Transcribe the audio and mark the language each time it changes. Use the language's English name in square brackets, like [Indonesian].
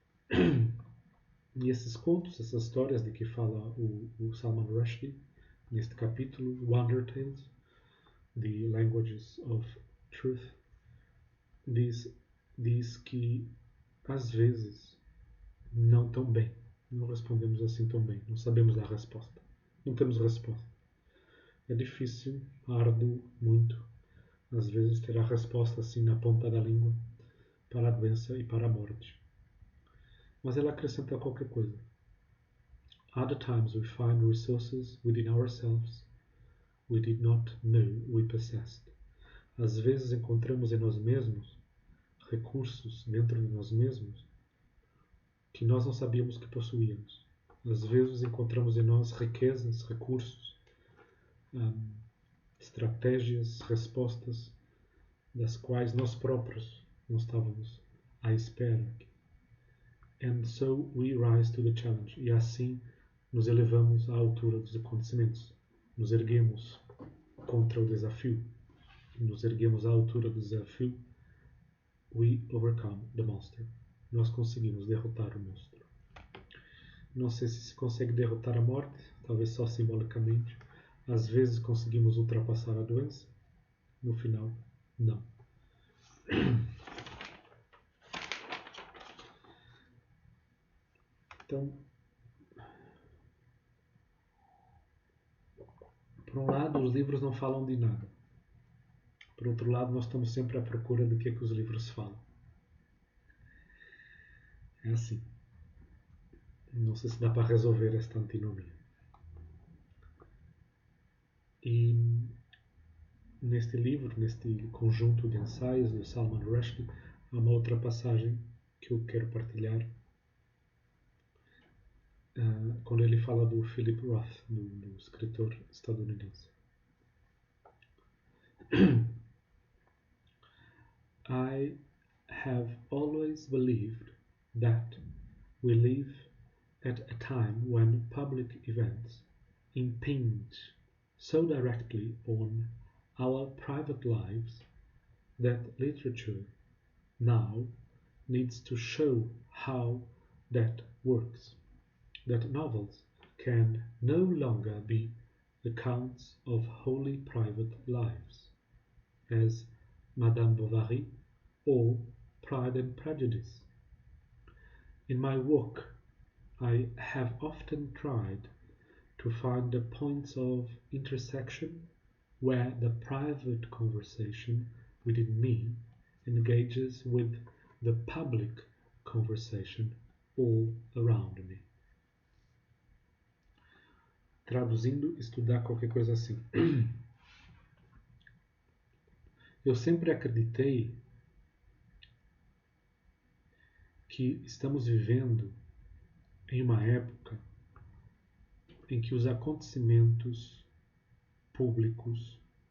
[Portuguese] E esses contos, essas histórias de que fala o Salman Rushdie, neste capítulo, Wonder Tales, The Languages of Truth, diz que às vezes não tão bem, não respondemos assim tão bem, não sabemos a resposta, não temos resposta. É difícil, árduo, muito, às vezes ter a resposta assim na ponta da língua para a doença e para a morte. Mas ela acrescenta qualquer coisa. [English] Other times we find resources within ourselves we did not know we possessed. [Portuguese] Às vezes encontramos em nós mesmos recursos dentro de nós mesmos que nós não sabíamos que possuíamos. Às vezes encontramos em nós riquezas, recursos, estratégias, respostas das quais nós próprios não estávamos à espera. [English] And so we rise to the challenge. [Portuguese] E assim nos elevamos à altura dos acontecimentos. Nos erguemos contra o desafio. Nos erguemos à altura do desafio. [English] We overcome the monster. [Portuguese] Nós conseguimos derrotar o monstro. Não sei se consegue derrotar a morte, talvez só simbolicamente. Às vezes conseguimos ultrapassar a doença. No final, não. Então, por um lado, os livros não falam de nada. Por outro lado, nós estamos sempre à procura de que os livros falam. É assim. Não sei se dá para resolver esta antinomia. E neste livro, neste conjunto de ensaios do Salman Rushdie, há uma outra passagem que eu quero partilhar, quando ele fala do Philip Roth, do escritor estadunidense. [English] I have always believed that we live at a time when public events impinge so directly on our private lives that literature now needs to show how that works, that novels can no longer be accounts of wholly private lives, as Madame Bovary or Pride and Prejudice. In my work, I have often tried to find the points of intersection where the private conversation within me engages with the public conversation all around me. [Portuguese] Traduzindo, estudar qualquer coisa assim. Eu sempre acreditei que estamos vivendo em uma época em que os acontecimentos públicos